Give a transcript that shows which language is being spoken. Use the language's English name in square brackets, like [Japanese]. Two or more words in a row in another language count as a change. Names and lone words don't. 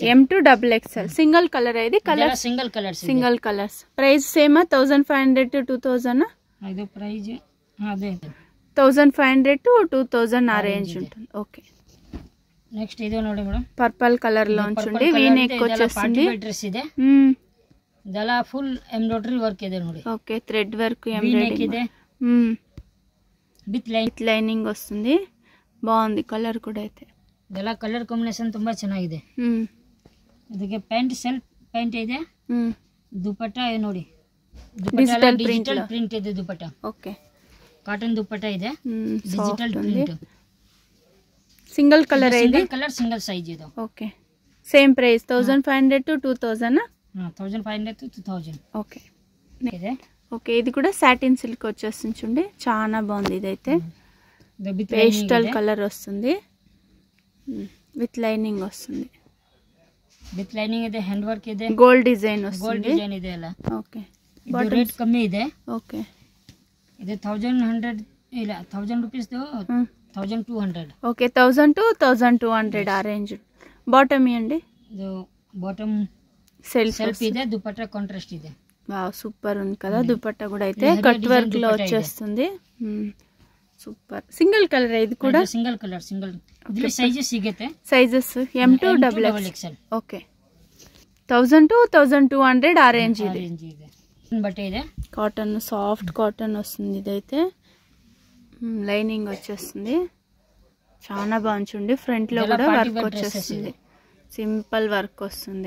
[English] M to XXL single color. ఇది color single colors. price same 1500 to 2000. [Telugu] ఇది ప్రైస్ అదే 1500 to 2000 ఆ రేంజ్ ఉంటుంది. ఓకే, నెక్స్ట్ ఇది ನೋಡಿ మేడం, [English] purple color [Telugu] లో ఉంచుండి. [English] V neck [Telugu] వచ్చేస్తుంది. డ్రెస్ ಇದೆ, ಇದೆಲ್ಲ [English] full embroidery work [Telugu] ಇದೆ ನೋಡಿ. [English] okay, thread work, embroidery [Kannada] ಇದೆ, విత్ [Telugu] లైనింగ్ వస్తుంది. బాగుంది కలర్ కూడా. అయితే [Kannada] ಇದೆಲ್ಲ [English] color combination [Kannada] ತುಂಬಾ ಚೆನ್ನಾಗಿದೆ. ಇದಕ್ಕೆ [English] pant self pant [Kannada] ಇದೆ, ದುಪಟ್ಟಾ ನೋಡಿ, [English] digital print [Kannada] ಇದೆ ದುಪಟ್ಟಾ. [Telugu] ఓకే, [English] cotton dupatta ಇದೆ, digital print. single color ಇದೆ, color single size ಇದೆ. okay, same price 1500 to 2000. 1500 to 2000. [Kannada] ఓకే ಇದೆ. [Telugu] ఓకే, ఇది కూడా [English] satin silk [Telugu] వచ్చేస్తుంది చూడండి. చాలా బాగుంది. ఇదైతే [English] pastel color [Telugu] వస్తుంది, [English] with lining [Telugu] వస్తుంది. [English] with lining ಇದೆ, hand work ಇದೆ, gold design [Telugu] వస్తుంది. [English] gold design [Kannada] ಇದೆ ಅಲ್ಲ. [Telugu] ఓకే, [Kannada] రేట్ కಮ್ಮಿ ಇದೆ. [Telugu] ఓకే, ఇది 1100 ಇಲ್ಲ 1000 రూపీస్ 1200. ఓకే, 1000 to 1200 ఆ రేంజ్. బాటమ్ ఇవ్వండి. ఇది బాటమ్ సెల్ఫ్ [Kannada] ಇದೆ, దుపట్టా కాంట్రాస్ట్ ಇದೆ. [English] wow, super [Telugu] ఉంది కదా. దుపట్టా కూడా అయితే [English] cut work [Telugu] లో వచ్చేస్తుంది. [English] super. single color. [Telugu] ఇది కూడా [English] single color. [Kannada] ಇದರಲ್ಲಿ ಸೈಜಸ್ ಸಿಗುತ್ತೆ. [English] sizes M to XXL. [Telugu] ఓకే, 1000 to 1200 ఆ రేంజ్ ఇది. [Kannada] బట్టే ಇದೆ, [English] cotton, soft cotton [Telugu] వస్తుంది. ఇదైతే లైనింగ్ వచ్చేస్తుంది. చాలా బాగుంది. ఫ్రంట్ లో కూడా వర్క్ వచ్చేస్తుంది, [English] simple work [Telugu] వస్తుంది.